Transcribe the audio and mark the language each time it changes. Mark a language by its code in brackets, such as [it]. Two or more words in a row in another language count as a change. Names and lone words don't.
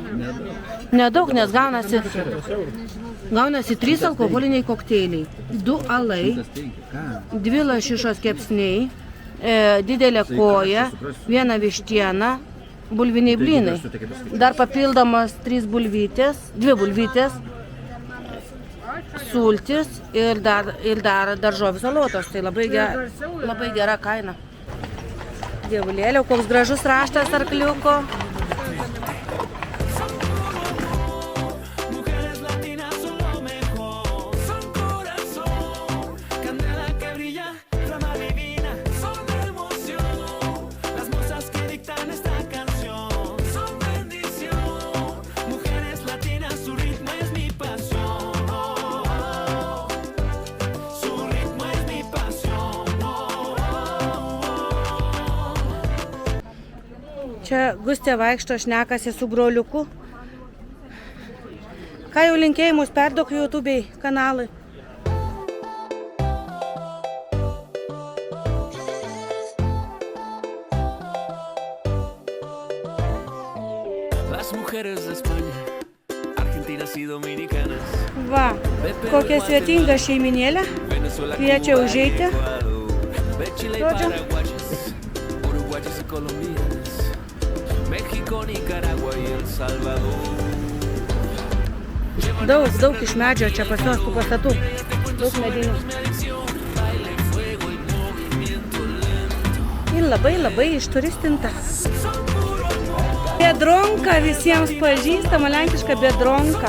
[lt] Nedaug, nes gaunasi 3 alkoholiniai kokteiliai, 2 alai, 2 lašišos kepsniai, didelė koja, 1 vištiena, bulviniai blynai. Dar papildomas 3 bulvytės, 2 bulvytės, sultis ir dar daržovių salotos. Tai labai gera kaina. Dievulėliau, koks gražus raštas arkliuko. [es] Mujeres latinas son lo mejor, son corazón. Candela que brilla, flama divina, son emoción. Las musas que dictan esta canción son bendición. Mujeres latinas, su ritmo es mi pasión. Oh, su ritmo es mi pasión. [lt] Čia Gustė vaikšto, šnekasi su broliuku. Ką jau linkėjimus perduok YouTube'ai kanalai? [es] Las mujeres de España, argentinas y dominicanas, [lt] Va, kokia svetinga šeiminėlė. Kviečia užeiti. [es] de Chile y Roger. paraguayas, uruguayas y colombianas, México, Nicaragua y El Salvador. [lt] Daug iš medžio čia pas juos tų pastatų. Daug medinių. Ir labai išturistinta. Biedronka visiems pažįstama, lenkiška Biedronka.